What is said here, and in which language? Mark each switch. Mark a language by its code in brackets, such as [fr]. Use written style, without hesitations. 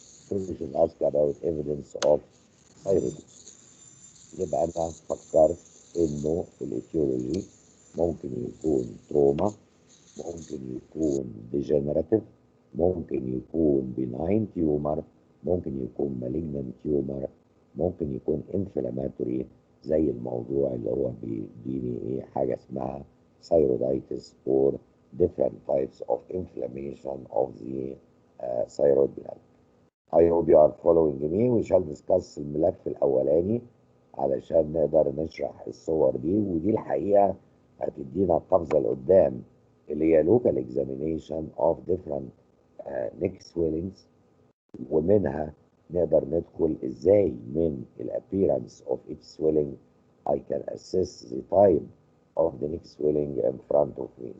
[en] So we should ask about evidence of thyroid. [ar] يبقى أنا فكرت إنه الإيتيولوجي ممكن يكون تروما، ممكن يكون ديجنراتيف، ممكن يكون بناين تيومر، ممكن يكون مالجنان تيومر، ممكن يكون انفلاماتوري زي الموضوع اللي هو بيديني ايه حاجه اسمها [en] thyroiditis or different types of inflammation of the thyroid gland. I hope you are following me. We shall discuss [ar] الملف الأولاني علشان نقدر نشرح الصور دي، ودي الحقيقة هتدينا قفزة لقدام اللي هي [en] local examination of different neck swellings، [ar] ومنها نقدر ندخل ازاي من ال [en] appearance of each swelling I can assess the time of the neck swelling in front of me.